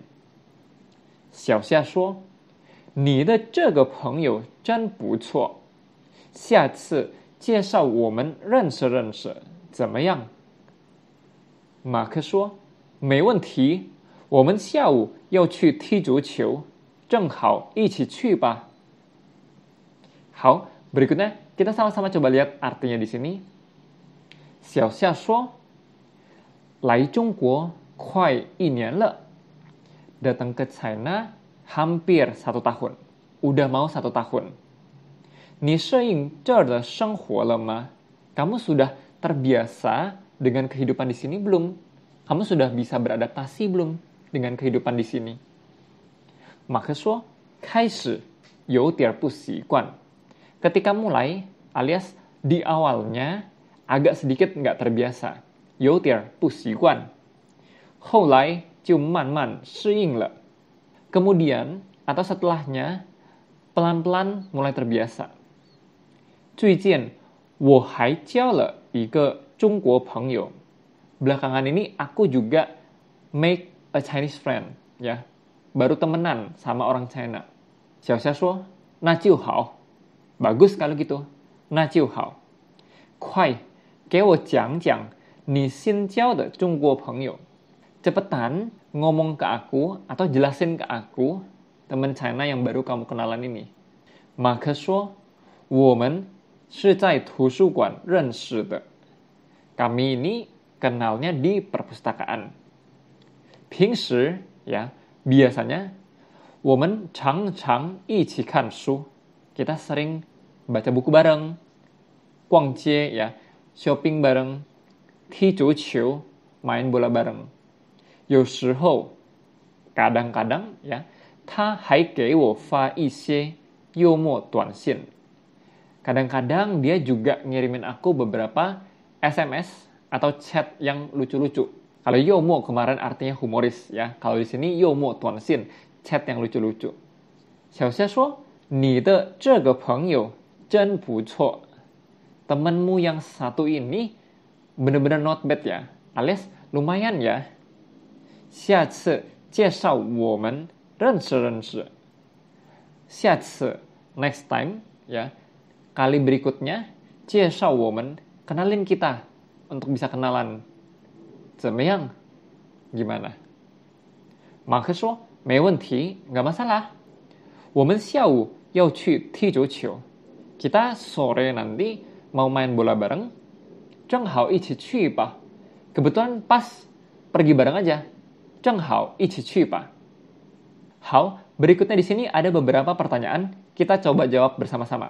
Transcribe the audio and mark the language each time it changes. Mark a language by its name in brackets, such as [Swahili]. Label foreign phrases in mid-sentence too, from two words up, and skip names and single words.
[Chinese] 小夏说，你的这个朋友真不错，下次介绍我们认识认识，怎么样？马克说：“没问题，我们下午要去踢足球，正好一起去吧。” [Indonesian] Hao, berikutnya kita sama-sama coba lihat artinya di sini. [Chinese] Xiao Xia 说：“来中国快1年了。” [Indonesian] Datang ke China hampir 1 tahun. Udah mau 1 tahun. [Chinese] 你适应这儿的生活了吗? [Indonesian] Kamu sudah terbiasa dengan kehidupan di sini belum? Kamu sudah bisa beradaptasi belum dengan kehidupan di sini? [Chinese] 马克说：“开始有点不习惯。” [Indonesian] Ketika mulai, alias di awalnya, agak sedikit nggak terbiasa. [Chinese] 有点不习惯。后来就慢慢适应了。 [Indonesian] Kemudian, atau setelahnya, pelan-pelan mulai terbiasa. [Chinese] 最近我还交了一个中国朋友。 [Indonesian] Belakangan ini aku juga [English] make a Chinese friend, [Indonesian] ya. Baru temenan sama orang China. [Chinese] Xiao Xia 说：“那就好。” [Indonesian] Bagus kalau gitu. [Chinese] 那就好。快，给我讲讲你新交的中国朋友。 [Indonesian] Cepetan ngomong ke aku atau jelasin ke aku teman China yang baru kamu kenalan ini. [Chinese] 马克说：“我们是在图书馆认识的。” [Indonesian] Kami ini kenalnya di perpustakaan. 平时 ya, biasanya [Chinese] 我们常常一起看书。 [Indonesian] Kita sering baca buku bareng, 逛街 ya, shopping bareng, 踢足球, main bola bareng. 有时候 kadang-kadang 呀， [Chinese] 他还给我发一些幽默短信。 [Indonesian] Kadang-kadang dia juga ngirimin aku beberapa SMS atau chat yang lucu-lucu. Kalau yomo kemarin artinya humoris ya. Kalau di sini [Chinese] 幽默短信, [Indonesian] chat yang lucu-lucu. [Chinese] 小夏说：“你的这个朋友真不错。” [Indonesian] Temanmu yang satu ini benar-benar [English] not bad [Indonesian] ya, alias lumayan ya. [Chinese] 下次介绍我们认识认识。下次 [English] next time [Chinese] ya. [Indonesian] Kali berikutnya [Chinese] 介绍我们 [Indonesian] kenalin kita untuk bisa kenalan. [Chinese] 怎么样? Gimana? 马克说没问题, [Indonesian] nggak masalah. [Chinese] 我们下午要去踢足球. [Indonesian] Kita sore nanti mau main bola bareng. [Chinese] 正好一起去吧. [Indonesian] Kebetulan pas pergi bareng aja. [Chinese] 正好一起去吧. 好, [Indonesian] berikutnya di sini ada beberapa pertanyaan, kita coba jawab bersama-sama.